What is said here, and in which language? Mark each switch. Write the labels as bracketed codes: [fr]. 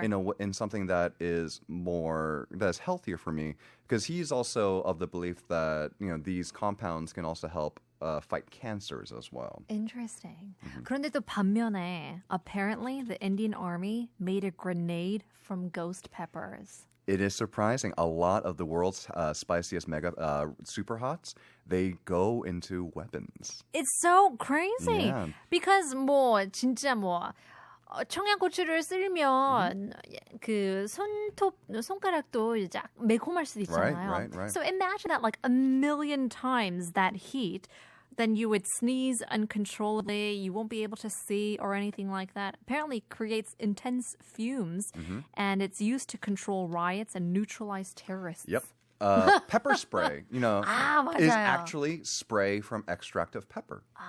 [en] in something that's healthier for me, because he's also of the belief that these compounds can also help fight cancers as well. Interesting. [ko] 그런데 또 반면에 [en] apparently the Indian army made a grenade from ghost peppers. It is surprising. A lot of the world's spiciest mega super hots, they go into weapons. It's so crazy. Yeah. Because [ko] 진짜 청양고추를 쓸면 그 손가락도 이제 매콤할 수도 있잖아요. [en] Right. So imagine that like a million times that heat, then you would sneeze uncontrollably. You won't be able to see or anything like that. Apparently it creates intense fumes, and it's used to control riots and neutralize terrorists. Yep. Pepper spray, is actually spray from extract of pepper.